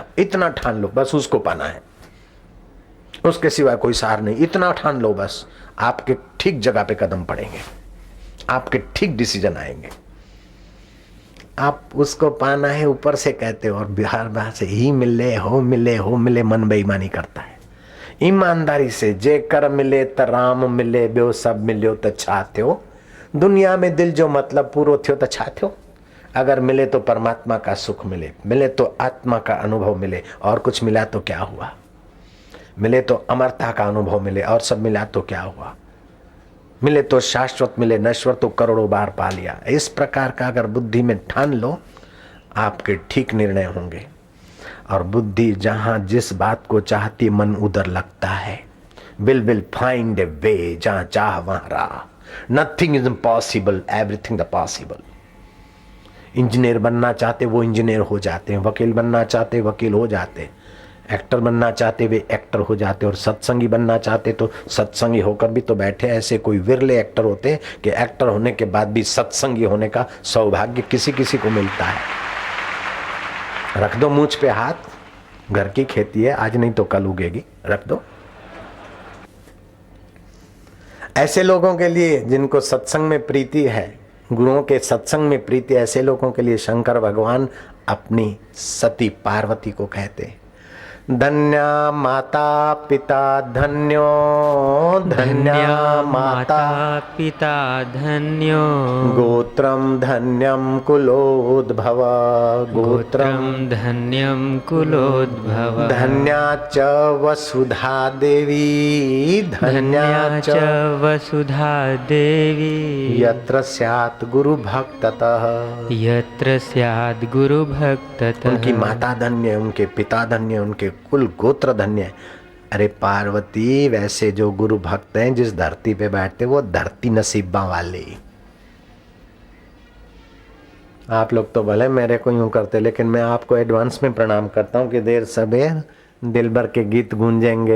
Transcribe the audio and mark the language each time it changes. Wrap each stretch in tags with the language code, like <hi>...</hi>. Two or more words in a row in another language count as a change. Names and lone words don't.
<hi>इतना ठान लो, बस उसको पाना है, उसके सिवाय कोई सार नहीं। इतना ठान लो, बस आपके ठीक जगह पे कदम पड़ेंगे, आपके ठीक डिसीजन आएंगे। आप उसको पाना है ऊपर से कहते हो, और बाहर से ही मिले हो मन बेईमानी करता है।</hi> <sd>ईमानदारी से जे कर मिले त राम मिले, ॿियो सब मिलियो त छा थियो, दुनिया में दिल जो मतलब पूरो थियो त छा थियो।</sd> <hi>अगर मिले तो परमात्मा का सुख मिले, मिले तो आत्मा का अनुभव मिले, और कुछ मिला तो क्या हुआ। मिले तो अमरता का अनुभव मिले, और सब मिला तो क्या हुआ। मिले तो शाश्वत मिले, नश्वर तो करोड़ों बार पा लिया। इस प्रकार का अगर बुद्धि में ठान लो, आपके ठीक निर्णय होंगे। और बुद्धि जहां जिस बात को चाहती, मन उधर लगता है।</hi> <en>will find a way,</en> <hi>जहां चाह वहां राह।</hi> <en>nothing is impossible, everything the possible.</en> <hi>इंजीनियर बनना चाहते वो इंजीनियर हो जाते हैं, वकील बनना चाहते वकील हो जाते हैं, एक्टर बनना चाहते वे एक्टर हो जाते, और सत्संगी बनना चाहते तो सत्संगी होकर भी तो बैठे। ऐसे कोई विरले एक्टर होते हैं कि एक्टर होने के बाद भी सत्संगी होने का सौभाग्य किसी किसी को मिलता है। रख दो मूंछ पे हाथ, घर की खेती है, आज नहीं तो कल उगेगी, रख दो। ऐसे लोगों के लिए जिनको सत्संग में प्रीति है, गुरुओं के सत्संग में प्रीति, ऐसे लोगों के लिए शंकर भगवान अपनी सती पार्वती को कहते हैं,</hi> <sa>धन्या माता पिता धन्यो, धन्या माता पिता धन्यो, गोत्रम धन्यम कुलोद्भव, गोत्रम धन्यम कुलोद्भव, धन्या च वसुधा देवी, धन्या च वसुधा देवी, यत्र स्यात् गुरु भक्ततः, यत्र स्यात् गुरु भक्ततः।</sa> <hi>उनकी माता धन्य, उनके पिता धन्य, उनके कुल गोत्र धन्य। अरे पार्वती, वैसे जो गुरु भक्त हैं जिस धरती पे बैठते वो धरती नसीबा वाले। आप लोग तो भले मेरे को यूं करते, लेकिन मैं आपको एडवांस में प्रणाम करता हूँ कि देर सबेर दिल भर के गीत गूंजेंगे।</hi>